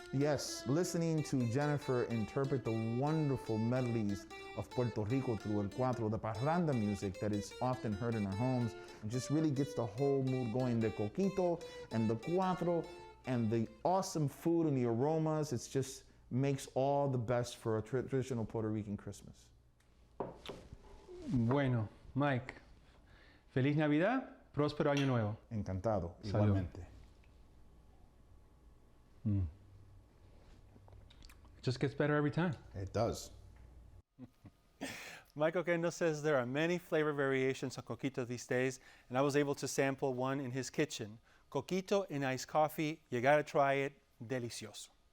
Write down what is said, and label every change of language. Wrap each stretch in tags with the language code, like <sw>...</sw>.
<en>Yes, listening to Jennifer interpret the wonderful melodies of Puerto Rico through el cuatro, the parranda music that is often heard in our homes, just really gets the whole mood going. The coquito and the cuatro and the awesome food and the aromas, it just makes all the best for a traditional Puerto Rican Christmas.</en> <es>Bueno, Mike, Feliz Navidad, próspero año nuevo. Encantado, Salud. igualmente.</es> <en>It just gets better every time. It does. Michael Kendo says there are many flavor variations on coquito these days, and I was able to sample one in his kitchen. Coquito in iced coffee, you gotta try it, delicioso.</en>